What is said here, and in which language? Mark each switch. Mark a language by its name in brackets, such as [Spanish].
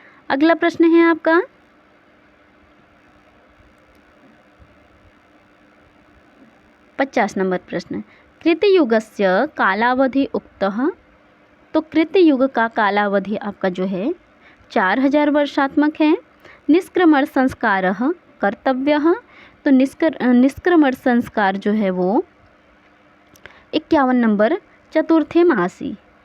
[Hindi] अगला प्रश्न है आपका, पचास नंबर प्रश्न, [Sanskrit] कृतयुगस्य कालावधि उक्तः। [Hindi] तो कृतयुग का कालावधि आपका जो है 4000 वर्षात्मक है। [Sanskrit] निष्क्रमण संस्कारः कर्तव्यः। [Hindi] तो निष्क्रमण संस्कार जो है वो 51 नंबर चतुर्थे मासी।